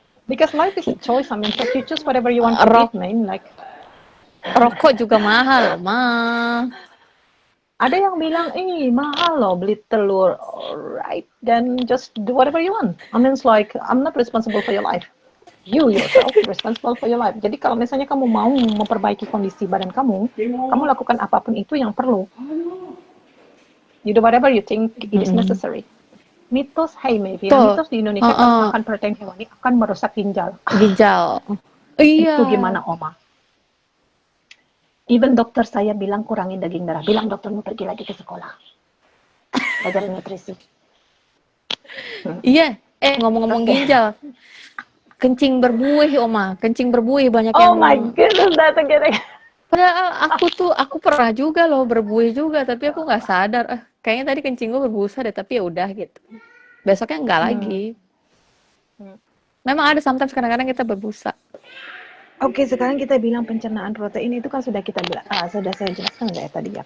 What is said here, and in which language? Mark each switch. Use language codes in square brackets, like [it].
[en] Because life is a choice. I mean, so you choose whatever you want to eat, man. Like, [id] rokok juga mahal, mah. Ada yang bilang, mahal loh beli telur. [en] Alright, then just do whatever you want. I mean, it's like, I'm not responsible for your life. You yourself responsible for your life. [id] Jadi kalau misalnya kamu mau memperbaiki kondisi badan kamu lakukan apapun itu yang perlu. [en] You do whatever you think it is necessary. [id] Mitos, mitos di Indonesia kalau makan protein hewani akan merusak ginjal. Iya. Itu gimana, Oma? Even dokter saya bilang kurangin daging merah. Bilang doktermu pergi lagi ke sekolah. Belajar nutrisi. Iya. Ngomong-ngomong ginjal. Kencing berbuih, Oma. Kencing berbuih banyak yang... [en] Oh my goodness, that's again. [id] Padahal aku pernah juga loh berbuih juga, tapi aku nggak sadar. Kayaknya tadi kencing gue berbusa deh, tapi ya udah gitu. Besoknya nggak lagi. Memang ada sometimes kadang-kadang kita berbusa. Oke, sekarang kita bilang pencernaan protein itu kan sudah sudah saya jelaskan ya tadi ya.